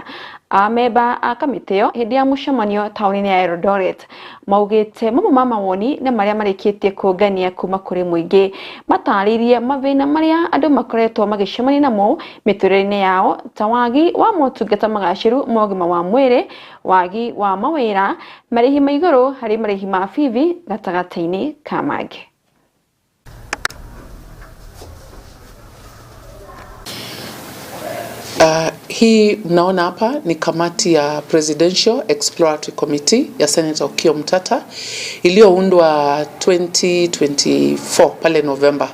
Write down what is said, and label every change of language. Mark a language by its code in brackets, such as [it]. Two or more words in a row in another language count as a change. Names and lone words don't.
[ki] Ameba a kamiti yo hindi ya mucemanio tauni-ini ya Eldoret maugite mamwe ma mawoni na maria marikitie kungania kuma kuri muingi mataririe mathina maria andu makoretwo magicemania namo miturire-ini yao ta wagi wa motungata magaciru mogima wa mwiri, wagi wa mawira, marihi ma iguru hari marihi ma fithi gatagata-ini ka mangĩ. [sw] Hii mnaona hapa ni kamati ya Presidential Exploratory Committee ya Senator Kiheo Thaa iliyoundwa 2024 pale November.